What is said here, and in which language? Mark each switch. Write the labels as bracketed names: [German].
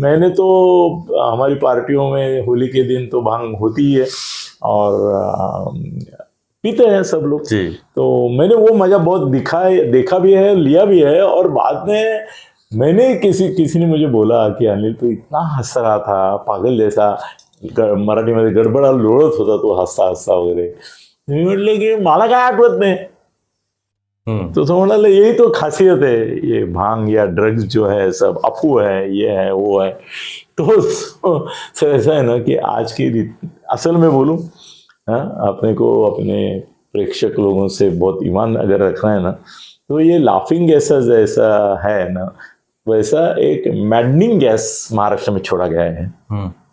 [Hindi] मैंने तो हमारी पार्टियों में होली के दिन तो भांग होती ही है और पीते हैं सब लोग जी। तो मैंने वो मजा बहुत देखा भी है, लिया भी है। और बाद में मैंने किसी ने मुझे बोला कि अनिल तो इतना हंस रहा था पागल जैसा, [Marathi] मराठी मध्ये गडबडा लोळत होता तो हसता हसता वगैरे। मी म्हटलं की मला काय आठवत नाही। [Hindi] तो म्हणाला यही तो खासियत है, ये भांग या ड्रग्स जो है सब अफू है, ये है वो है। तो सर ऐसा है ना कि आज की असल में बोलूं, अपने को अपने प्रेक्षक लोगों से बहुत ईमान अगर रखना है ना, तो ये लाफिंग गैस जैसा है ना, वैसा एक मैडनिंग गैस महाराष्ट्र में छोड़ा गया है।